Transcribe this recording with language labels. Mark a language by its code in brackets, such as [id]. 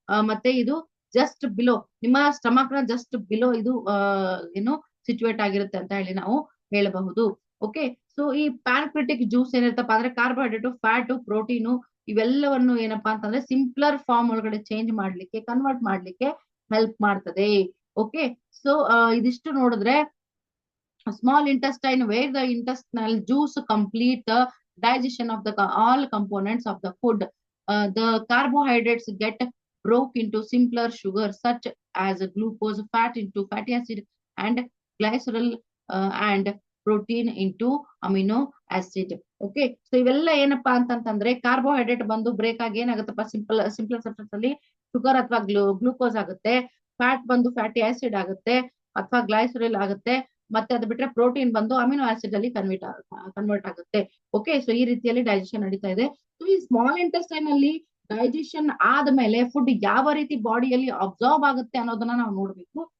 [kn] ಮತ್ತೆ ಇದು just below, ನಿಮ್ಮ ಸ್ಟಮಕ್ ನ ಜಸ್ಟ್ ಬಿಲೋ ಇದು ಏನು ಸಿಚುವೇಟ್ ಆಗಿರುತ್ತೆ ಅಂತ ಹೇಳಿ ನಾವು ಹೇಳಬಹುದು. ಓಕೆ, ಸೊ ಈ ಪ್ಯಾನ್ಕ್ರಿಟಿಕ್ ಜ್ಯೂಸ್ ಏನಿರ್ತಪ್ಪ ಅಂದ್ರೆ ಕಾರ್ಬೋಹೈಡ್ರೇಟ್, ಫ್ಯಾಟು, ಪ್ರೋಟೀನು ಇವೆಲ್ಲವನ್ನು ಏನಪ್ಪಾ ಅಂತಂದ್ರೆ ಸಿಂಪ್ಲರ್ ಫಾರ್ಮ್ ಒಳಗಡೆ ಚೇಂಜ್ ಮಾಡ್ಲಿಕ್ಕೆ, ಕನ್ವರ್ಟ್ ಮಾಡ್ಲಿಕ್ಕೆ ಹೆಲ್ಪ್ ಮಾಡ್ತದೆ. [en] okay, so [kn] ಇದಿಷ್ಟು ನೋಡಿದ್ರೆ [en] small intestine where the intestinal juice complete the digestion of the all components of the food. The carbohydrates get broke into simpler sugars such as glucose, fat into fatty acid, and glycerol, and protein into amino acid. [kn] Okay, so ಇವೆಲ್ಲ ಏನಪ್ಪಾ ಅಂತಂತಂದ್ರೆ carbohydrate ಬಂದು break ಆಗಿ ಏನಾಗುತ್ತಪ್ಪ simple substance ಅಲ್ಲಿ sugar ಅಥವಾ glucose ಆಗುತ್ತೆ. Fat ಬಂದು fatty acid ಆಗುತ್ತೆ ಅಥವಾ ಗ್ಲೈಸರಲ್ ಆಗುತ್ತೆ. ಮತ್ತೆ ಅದು ಬಿಟ್ರೆ ಪ್ರೋಟೀನ್ ಬಂದು ಅಮಿನೋ ಆಸಿಡ್ ಅಲ್ಲಿ ಕನ್ವರ್ಟ್ ಆಗುತ್ತೆ. ಓಕೆ, ಸೊ ಈ ರೀತಿಯಲ್ಲಿ ಡೈಜೆಷನ್ ನಡೀತಾ ಇದೆ. ಸೊ ಈ ಸ್ಮಾಲ್ ಇಂಟೆಸ್ಟೈನ್ ಅಲ್ಲಿ ಡೈಜೆಷನ್ ಆದ್ಮೇಲೆ ಫುಡ್ ಯಾವ ರೀತಿ ಬಾಡಿಯಲ್ಲಿ ಅಬ್ಸಾರ್ಬ್ ಆಗುತ್ತೆ ಅನ್ನೋದನ್ನ ನಾವು ನೋಡ್ಬೇಕು.